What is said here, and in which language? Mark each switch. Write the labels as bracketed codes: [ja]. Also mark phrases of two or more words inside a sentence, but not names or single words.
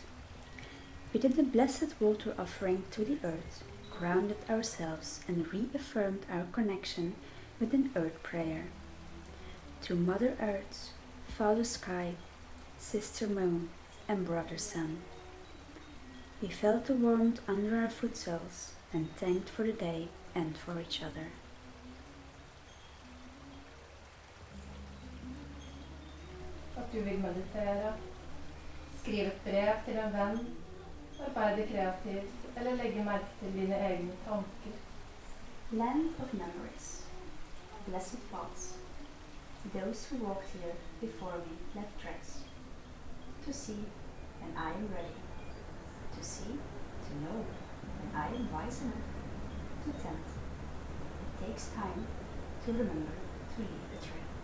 [en] We did the blessed water offering to the earth, grounded ourselves and reaffirmed our connection with an earth prayer. To Mother Earth, Father Sky, Sister Moon and Brother Sun. We felt the warmth under our foot soles and thanked for the day and for each other. [no] At du vil meditere, skrive et brev til en venn, arbeide kreativt eller legge merke til dine egne tanker. [en] Land of memories, blessed thoughts. Those who walked here before me left tracks. To see when I am ready. To see, to know when I am wise enough. To tend. It takes time to remember to leave a trail.